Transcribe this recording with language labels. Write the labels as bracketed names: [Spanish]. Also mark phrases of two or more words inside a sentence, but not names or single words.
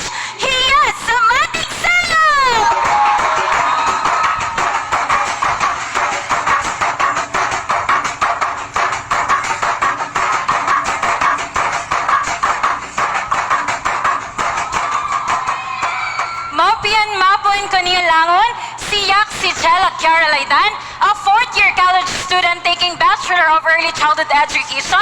[Maranao] Hiyas sa Matik Selo! Maopian Mapon Kanilangon, siyak si [English] Jella Kiaralaidan, a fourth-year college student taking Bachelor of Early Childhood Education.